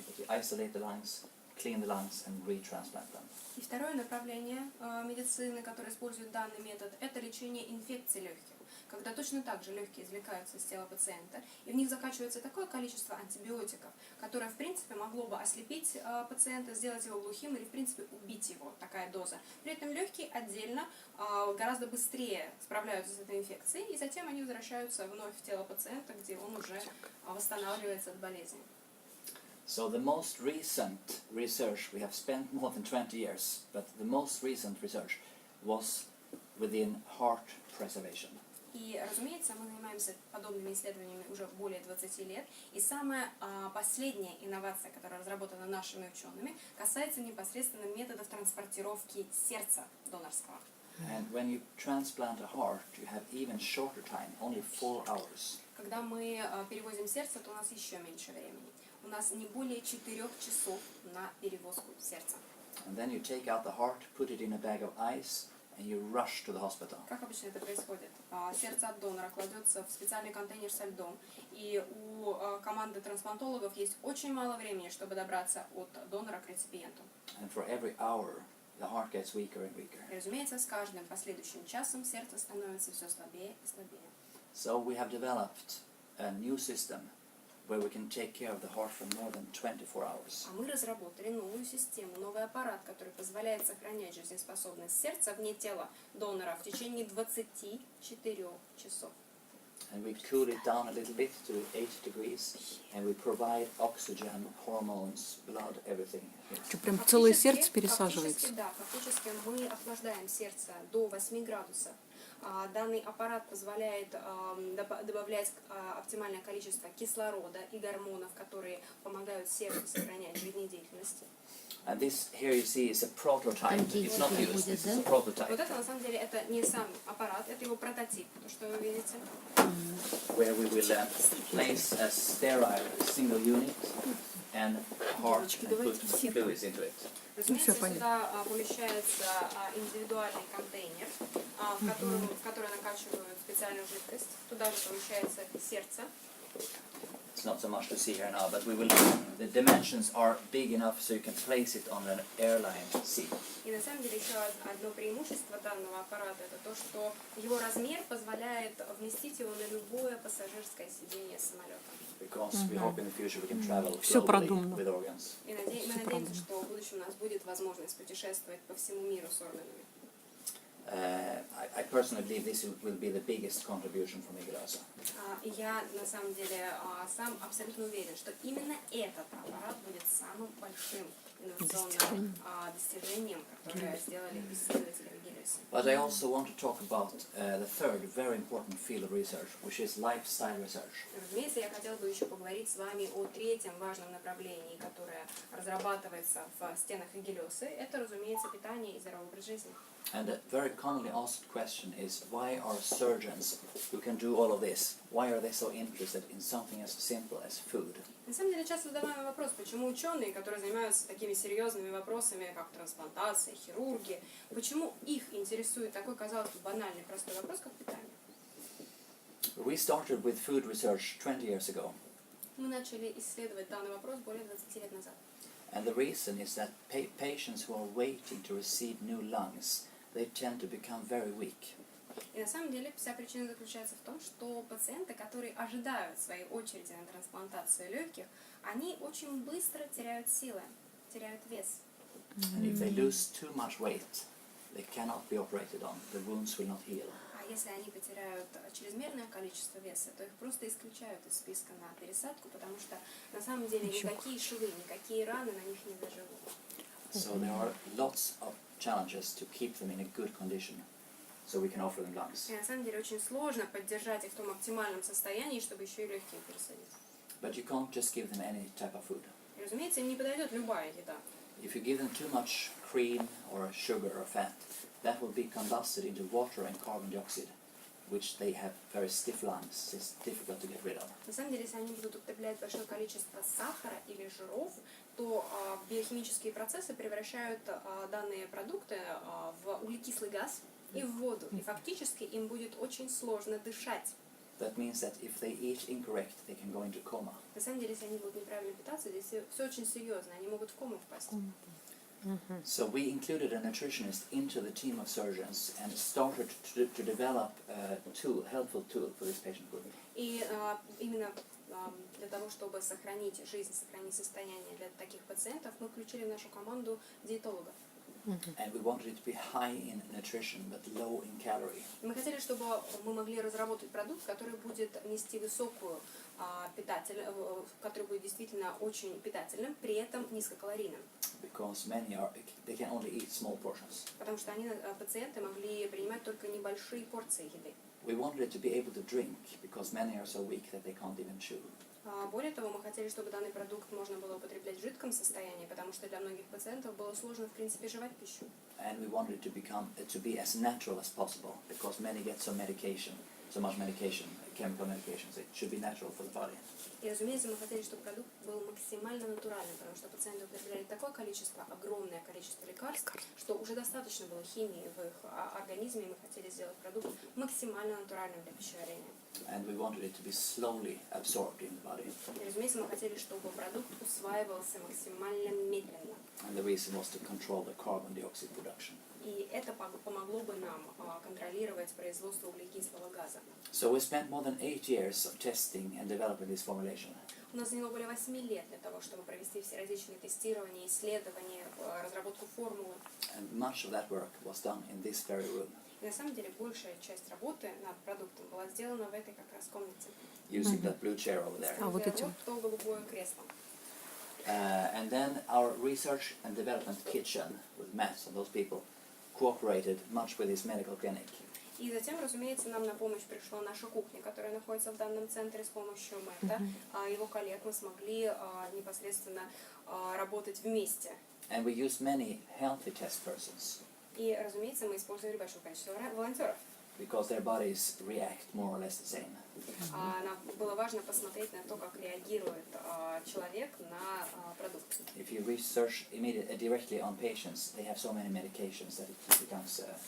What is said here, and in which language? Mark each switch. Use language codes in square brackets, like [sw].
[en] But you isolate the lungs, clean the lungs and retransplant them. [ru] И второе направление медицины, которое использует данный метод, это лечение инфекций легких. Когда точно так же легкие извлекаются из тела пациента, и в них закачивается такое количество антибиотиков, которое, в принципе, могло бы ослепить пациента, сделать его глухим или, в принципе, убить его, такая доза. При этом легкие отдельно гораздо быстрее справляются с этой инфекцией, и затем они возвращаются вновь в тело пациента, где он уже восстанавливается от болезни. [en] So the most recent research, we have spent more than 20 years, but the most recent research was within heart preservation. [ru] И, разумеется, мы занимаемся подобными исследованиями уже более 20 лет. И самая последняя инновация, которая разработана нашими учеными, касается непосредственно методов транспортировки сердца донорского. [en] And when you transplant a heart, you have even shorter time, only 4 hours. [ru] Когда мы перевозим сердце, то у нас еще меньше времени. У нас не более 4 часов на перевозку сердца. [en] And then you take out the heart, put it in a bag of ice, and you rush to the hospital. [ru] Как обычно это происходит? Сердце от донора кладется в специальный контейнер со льдом, и у команды трансплантологов есть очень мало времени, чтобы добраться от донора к реципиенту. [en] And for every hour, the heart gets weaker and weaker. [ru] И, разумеется, с каждым последующим часом сердце становится все слабее и слабее. [en] So we have developed a new system where we can take care of the heart for more than 24 hours. [ru] А мы разработали новую систему, новый аппарат, который позволяет сохранять жизнеспособность сердца вне тела донора в течение 24 часов. [en] And we cool it down a little bit to 8 degrees, and we provide oxygen, hormones, blood, everything. [ru] Что, прям целое сердце пересаживается? Фактически мы охлаждаем сердце до 8 градусов. Данный аппарат позволяет добавлять оптимальное количество кислорода и гормонов, которые помогают сердцу сохранять жизнедеятельность. [en] And this here you see is a prototype. It's not used. It's a [ru] Вот [en] prototype [ru] это на самом деле это не сам аппарат, это его прототип, то что вы видите. [en] where we will place a sterile single unit and heart and put fluids into it. [ru] Разумеется, сюда помещается индивидуальный контейнер, в который накачивают специальную жидкость. Туда же помещается сердце. [en] It's not so much to see here now, but we will. The dimensions are big enough so you can place it on an airline seat. [ru] И на самом деле еще одно преимущество данного аппарата это то, что его размер позволяет вместить его на любое пассажирское сиденье самолета. [en] Because we hope in the future we can travel [ru] Всё [en] globally [ru] продумано. [en] with organs. [ru] И мы надеемся, что в будущем у нас будет возможность путешествовать по всему миру с органами. [en] I personally believe this will be the biggest contribution from Igelёsa. [ru] И я на самом деле сам абсолютно уверен, что именно этот аппарат будет самым большим инновационным достижением, которое сделали исследователи в Игелесе. [en] But I also want to talk about the third very important field of research, which is lifestyle research. [ru] Разумеется, я хотела бы еще поговорить с вами о третьем важном направлении, которое разрабатывается в стенах Игелёсы. Это, разумеется, питание и здоровый образ жизни. [en] And a very commonly asked question is, why are surgeons who can do all of this, why are they so interested in something as simple as food? [ru] На самом деле часто задаваемый вопрос, почему ученые, которые занимаются такими серьезными вопросами, как трансплантация, хирурги, почему их интересует такой, казалось бы, банальный, простой вопрос, как питание? [en] We started with food research 20 years ago, [ru] Мы начали исследовать данный вопрос более 20 лет назад. [en] and the reason is that patients who are waiting to receive new lungs, they tend to become very weak. [ru] И на самом деле вся причина заключается в том, что пациенты, которые ожидают своей очереди на трансплантацию легких, они очень быстро теряют силы, теряют вес. [en] And if they lose too much weight, they cannot be operated on, the wounds will not heal. [ru] А если они потеряют чрезмерное количество веса, то их просто исключают из списка на пересадку, потому что на самом деле никакие швы, никакие раны на них не заживут. [en] So there are lots of challenges to keep them in a good condition, so we can offer them lungs. [ru] И на самом деле очень сложно поддержать их в том оптимальном состоянии, чтобы еще и легкие пересадить. [en] But you can't just give them any type of food. [ru] И, разумеется, им не подойдет любая еда. [en] If you give them too much cream or sugar or fat, that will be combusted into water and carbon dioxide, which they have very stiff lungs. It's difficult to get rid of. [ru] На самом деле, если они будут употреблять большое количество сахара или жиров, то биохимические процессы превращают данные продукты в углекислый газ и в воду. И фактически им будет очень сложно дышать. [en] That means that if they eat incorrect, they can go into coma. [ru] На самом деле, если они будут неправильно питаться, здесь все очень серьезно, они могут в кому впасть. [en] So we included a nutritionist into the team of surgeons and started to develop a tool, helpful tool for this patient group. [ru] И именно для того, чтобы сохранить жизнь, сохранить состояние для таких пациентов, мы включили в нашу команду диетолога. [en] And we wanted it to be high in nutrition but low in calorie. [ru] Мы хотели, чтобы мы могли разработать продукт, который будет нести высокую питательность, который будет действительно очень питательным, при этом низкокалорийным. [en] Because they can only eat small portions. [ru] Потому что пациенты могли принимать только небольшие порции еды. [en] We wanted it to be able to drink because many are so weak that they can't even chew. [ru] Более того, мы хотели, чтобы данный продукт можно было употреблять в жидком состоянии, потому что для многих пациентов было сложно, в принципе, жевать пищу. [en] And we wanted it to be as natural as possible because many get so much medication, chemical medications. It should be natural for the body. [ru] И, разумеется, мы хотели, чтобы продукт был максимально натуральным, потому что пациенты употребляли такое количество, огромное количество лекарств, что уже достаточно было химии в их организме, и мы хотели сделать продукт максимально натуральным для пищеварения. [en] And we wanted it to be slowly absorbed in the body. [ru] И, разумеется, мы хотели, чтобы продукт усваивался максимально медленно. [en] And the reason was to control the carbon dioxide production. [ru] И это помогло бы нам контролировать производство углекислого газа. [en] So we spent more than 8 years of testing and developing this formulation. [ru] У нас заняло более 8 лет для того, чтобы провести все различные тестирования, исследования, разработку формулы. [en] And much of that work was done in this very room. [ru] И на самом деле большая часть работы над продуктом была сделана в этой как раз комнате. [en] Using that blue chair over there. [ru] А вот этим. То голубое кресло. [en] And then our research and development kitchen with Matt and those people cooperated much with his medical clinic. [ru] И затем, разумеется, нам на помощь пришла наша кухня, которая находится в данном центре. С помощью Мэтта, его коллег, мы смогли непосредственно работать вместе. [en] And we used many healthy test persons [ru] И, разумеется, мы использовали большое количество волонтеров. [en] because their bodies react more or less the same. [ru] Нам было важно посмотреть на то, как реагирует человек на продукт. [en] If you research directly on patients, they have so many medications that it becomes